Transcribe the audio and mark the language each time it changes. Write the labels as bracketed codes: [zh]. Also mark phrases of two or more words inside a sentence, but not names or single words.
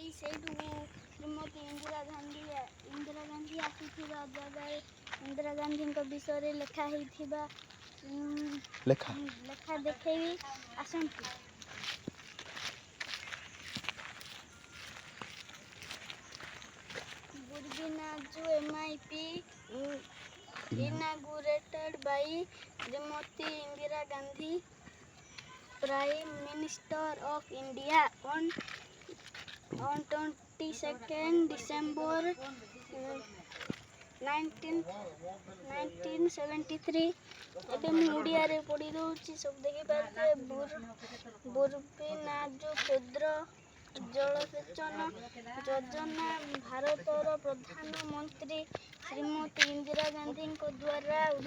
[or] ସେଇଠୁ ଶ୍ରୀମତୀ ଇନ୍ଦିରା ଗାନ୍ଧୀ ଆସିଥିବା ଜାଗାରେ ଇନ୍ଦିରା ଗାନ୍ଧୀଙ୍କ ବିଷୟରେ ଲେଖା ହେଇଥିବା ଲେଖା ଦେଖେଇବି ଆସନ୍ତୁ। [en] Burbinazu MIP inaugurated by Srimati Indira Gandhi, Prime Minister of India on 22nd December 1973। [or] ଏବେ ମୁଁ ଓଡ଼ିଆରେ ପଢ଼ି ଦେଉଛି, ସବୁ ଦେଖିପାରୁଥିବେ। ବୁର୍ବିନାଜୁ କ୍ଷୁଦ୍ର ଜଳସେଚନ ଯୋଜନା ଭାରତର ପ୍ରଧାନମନ୍ତ୍ରୀ ଶ୍ରୀମତୀ ଇନ୍ଦିରା ଗାନ୍ଧୀଙ୍କ ଦ୍ୱାରା